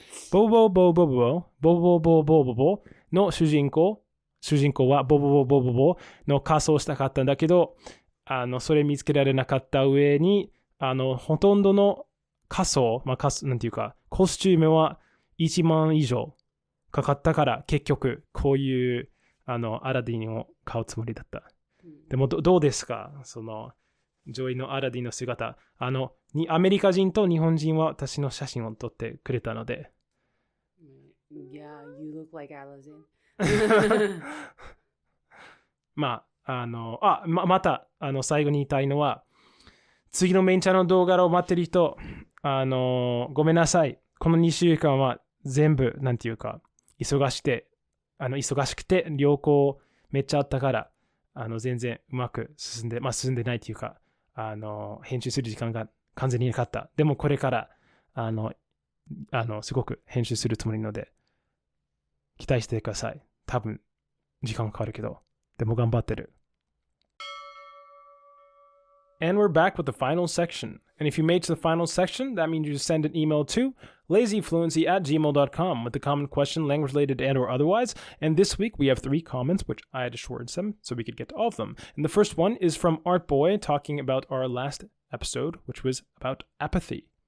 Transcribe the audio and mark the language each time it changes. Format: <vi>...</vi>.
<ja>ボボボボボボボボボボボボボの主人公はボボボボボボの仮装したかったんだけど、それ見つけられなかった上に、ほとんどの仮装、まあ、なんていうか、コスチュームは1万以上かかったから、結局、こういう、アラディンを買うつもりだった。でもどうですかその、ジョイのアラディンの姿。アメリカ人と日本人は私の写真を撮ってくれたので。</ja> <en>Yeah, you look like Aladdin.</en> <ja>まあ、また、最後に言いたいのは、次のメンチャーの動画を待ってる人、ごめんなさい。この2週間は全部、なんていうか、忙しくて、旅行めっちゃあったから、全然うまく進んでないっていうか、編集する時間が完全になかった。でもこれから、すごく編集するつもりなので、期待してください。多分、時間かかるけど、でも頑張ってる。</ja> <en>And we're back with the final section. And if you made to the final section, that means you send an email to lazyfluency@gmail.com with the common question, language related and or otherwise. And this week we have 3 comments, which I had to shorten some so we could get to all of them. And the first one is from Art Boy talking about our last episode, which was about apathy.</en>